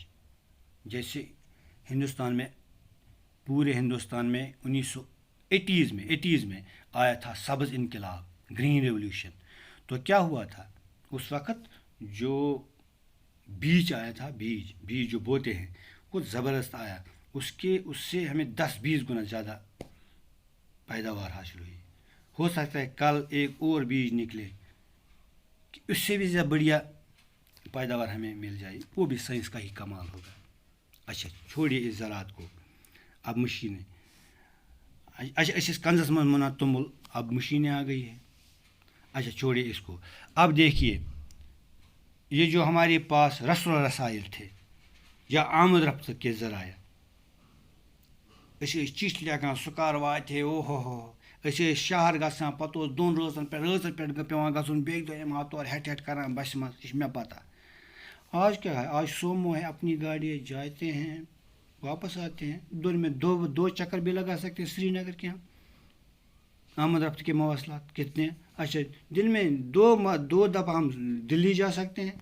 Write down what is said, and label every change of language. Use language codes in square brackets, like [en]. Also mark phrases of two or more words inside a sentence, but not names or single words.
[ur] جیسے پورے ہندوستان میں 1980s میں آیا تھا سبز انقلاب, [en] green revolution. [ur] تو کیا ہوا تھا اس وقت? جو بیج آیا تھا، بیج جو بوتے ہیں، وہ زبردست آیا. اس سے ہمیں 10-20 گنا زیادہ پیداوار حاصل ہوئی. ہو سکتا ہے کل ایک اور بیج نکلے کہ اس سے بھی زیادہ بڑھیا پیداوار ہمیں مل جائے. وہ بھی سائنس کا ہی کمال ہوگا. اچھا چھوڑیے اس زراعت کو. اب مشینیں. اچھا اس کنزس میں منا تومل, اب مشینیں آ گئی ہیں. اچھا چھوڑیے اس کو. اب دیکھیے یہ جو ہمارے پاس رسل و رسائل تھے یا آمد رفت کے ذرائع, [ks] أسۍ ٲسۍ چِٹھۍ لیکھان سُکار واتہِ او ہو أسۍ ٲسۍ شہر گژھان پَتہٕ اوس 2 رٲژَن پٮ۪ٹھ پیٚوان گژھُن بیٚکہِ دۄہ یِم ہا تورٕ ہٮ۪ٹھ کَران بَسہِ منٛز. یہِ چھِ مےٚ پَتہ. [ur] آج کیا ہے, آج سومو ہے, اپنی گاڑی ہے, جاتے ہیں واپس آتے ہیں. دن میں دو چکر بھی لگا سکتے ہیں سری نگر کے ہم. آمد رفت کے مواصلات کتنے ہیں؟ اچھا دن میں دو دفعہ ہم دلی جا سکتے ہیں.